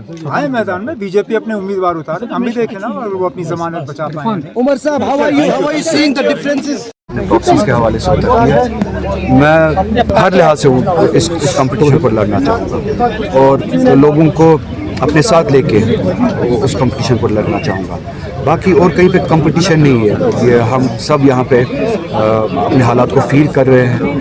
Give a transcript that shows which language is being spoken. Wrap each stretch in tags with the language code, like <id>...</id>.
<hi>आए मैदान में बीजेपी अपने उम्मीदवार उतारे, हम भी देखें ना और वो अपनी जमानत बचा पाएंगे।</hi> <en>उमर साहब, how are you seeing the differences?</en> <hi>Proxies के हवाले से होता है। मैं हर लिहाज से इस कंपटीशन पर लड़ना चाहूँगा और लोगों को अपने साथ लेके उस कंपटीशन को लड़ना चाहूँगा। बाकी और कहीं पे कंपटीशन नहीं है, ये हम सब यहाँ पे अपने हालात को फील कर रहे हैं।</hi>